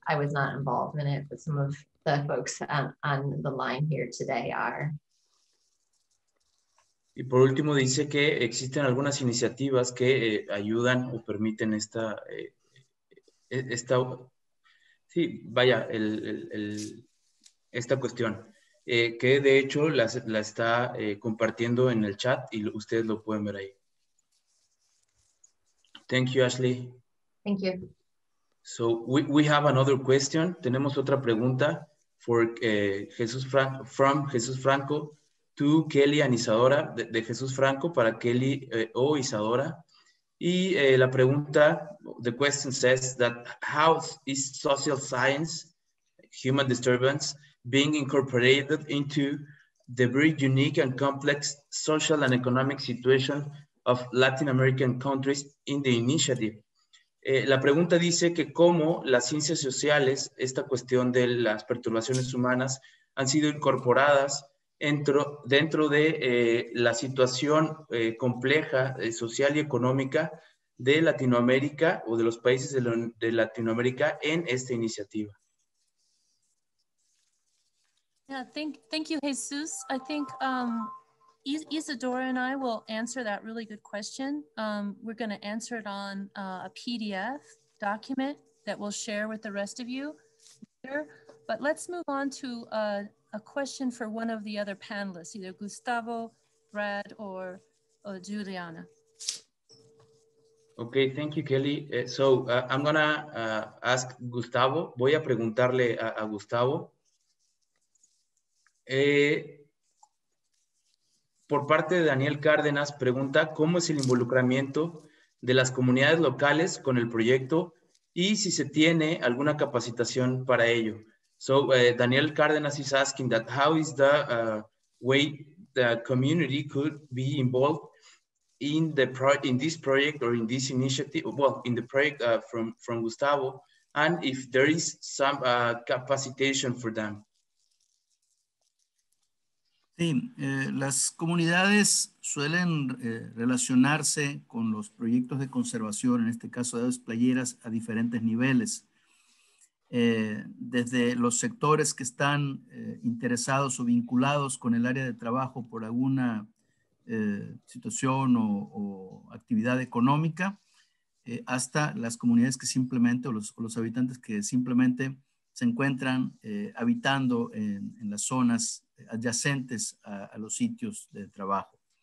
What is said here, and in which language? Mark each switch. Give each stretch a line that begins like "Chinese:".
English: I was not involved in it, but some of the folks on the line here today are.
Spanish: Y por último dice que existen algunas iniciativas que ayudan o permiten esta cuestión, que de hecho la está compartiendo en el chat y ustedes lo pueden ver ahí.
English: Thank you, Ashley. Thank you. So we have another question.
Spanish: Tenemos otra pregunta
English: for from Jesus Franco. to Kelly and Isadora,
Spanish: de Jesús Franco para Kelly o Isadora. Y la pregunta,
English: the question says that how is social science, human disturbance, being incorporated into the very unique and complex social and economic situation of Latin American countries in the initiative?
Spanish: La pregunta dice que cómo las ciencias sociales, esta cuestión de las perturbaciones humanas, han sido incorporadas dentro de la situación compleja, social y económica de Latinoamérica o de los países de Latinoamérica en esta iniciativa.
English: Yeah, thank you, Jesus. I think Isadora and I will answer that really good question. We're going to answer it on a PDF document that we'll share with the rest of you later. But let's move on to a question for one of the other panelists, either Gustavo, Brad, or Juliana. Okay, thank you, Kelly. So I'm going to ask Gustavo.
Spanish: Voy a preguntarle a Gustavo. Por parte de Daniel Cárdenas, pregunta cómo es el involucramiento de las comunidades locales con el proyecto y si se tiene alguna capacitación para ello.
English: So Daniel Cárdenas is asking that how is the way the community could be involved in this project or in this initiative, well, in the project from Gustavo, and if there is some capacitation for them.
Spanish: Sí, las comunidades suelen relacionarse con los proyectos de conservación, en este caso de aves playeras, a diferentes niveles. Desde los sectores que están interesados o vinculados con el área de trabajo por alguna situación o actividad económica, hasta las comunidades que simplemente, o los habitantes que simplemente se encuentran habitando en las zonas adyacentes a los sitios de trabajo.